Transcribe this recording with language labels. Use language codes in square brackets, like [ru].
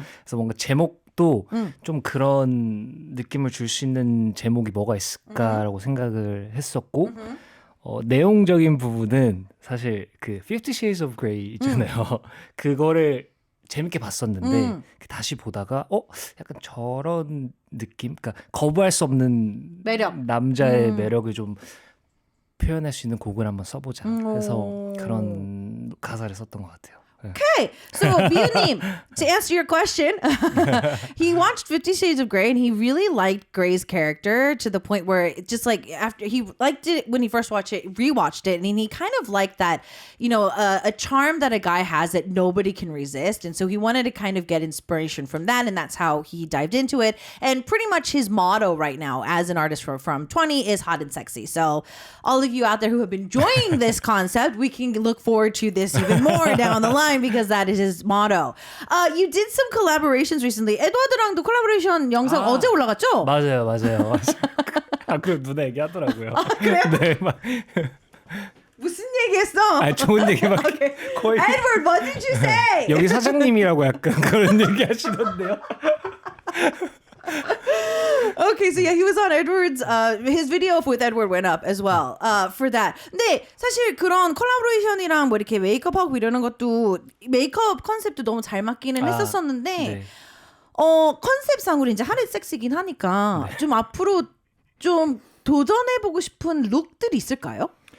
[ko] 그래서 뭔가 제목도 좀 그런 느낌을 줄 수 있는 제목이 뭐가 있을까라고 생각을 했었고, 내용적인 부분은 사실 그 50 Shades of Grey 있잖아요. 그거를 재밌게 봤었는데 다시 보다가 약간 저런 느낌? 그러니까 거부할 수 없는 매력. 남자의 매력을 좀 표현할 수 있는 곡을 한번 써보자 해서 그런 가사를 썼던 것 같아요. [en] Okay, so Miu님, to answer your question, he watched 50 Shades of Grey and he really liked Grey's character to the point where it just like after he liked it when he first watched it, rewatched it, and he kind of liked that, a charm that a guy has that nobody can resist, and so he wanted to kind of get inspiration from that, and that's how he dived into it. And pretty much his motto right now as an artist from 20 is hot and sexy. So all of you out there who have been enjoying this concept, we can look forward to this even more down the line, because that is his motto. You did some collaborations recently. [ko] 에드워드랑도 콜라보레이션 영상 어제 올라갔죠? 맞아요. 그럼 누나 얘기하더라고요. 그래요? 네, 막 무슨 얘기했어? 좋은 얘기 막 [en] Okay. [ko] 거의 [en] Edward, what did you say? [ko] 여기 사장님이라고 약간 그런 얘기 하시던데요. [en] Okay, so yeah, he was on Edward's. His video with Edward went up as well for that. [ko] 근데 사실 그런 콜라보레이션이랑 뭐 이렇게 메이크업하고 이러는 것도 메이크업 컨셉도 너무 잘 맞기는 했었었는데 네. 컨셉상으로 이제 하늘 섹시긴 하니까 좀 앞으로 좀 도전해보고 싶은 룩들이 있을까요?